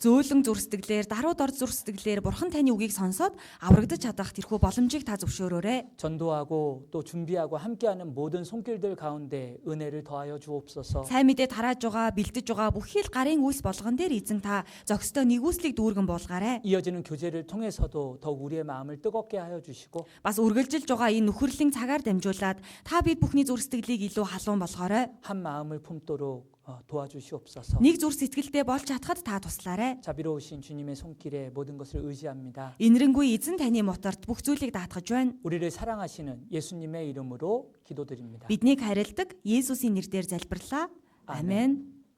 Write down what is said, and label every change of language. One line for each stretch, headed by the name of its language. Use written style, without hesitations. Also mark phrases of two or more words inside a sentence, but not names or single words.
Mongolian: Зөөлөн зүрстгэлээр, даруй дор зүрстгэлээр Бурхан таны үгийг сонсоод аврагдаж чадах тэрхүү боломжийг та зөвшөөрөөрэй.
Korean: 전도하고 또 준비하고 함께하는 모든 손길들 가운데 은혜를 더하여 주옵소서.
Mongolian: Сайн мэдээ тарааж байгаа, бэлдэж байгаа бүхий л гарын үйлс болгон дээр эзэн та зохистой нэгүслийг дүүргэн болгоорой.
Korean: 이어지는 교제를 통해서도 더욱 우리의 마음을 뜨겁게 하여 주시고
Mongolian: Бас үргэлжилж байгаа энэ нөхөрлөлийн цагаар дамжуулаад та бид бүхний зүрстгэлийг илүү халуун болгоорой.
Korean: 한 마음을 품도록 도와주시옵소서.
Mongolian: Нэг зүр сэтгэлдээ болж чадхад та туслаарай.
Korean: 자비로우신 주님의 손길에 모든 것을 의지합니다.
Mongolian: Инэрэнгүй эзэн таны моторт бүх зүйлийг даатгаж байна.
Korean: 우리를 사랑하시는 예수님의 이름으로 기도드립니다.
Mongolian: Биднийг харилдаг Есүсийн нэрээр залбирлаа. Амен.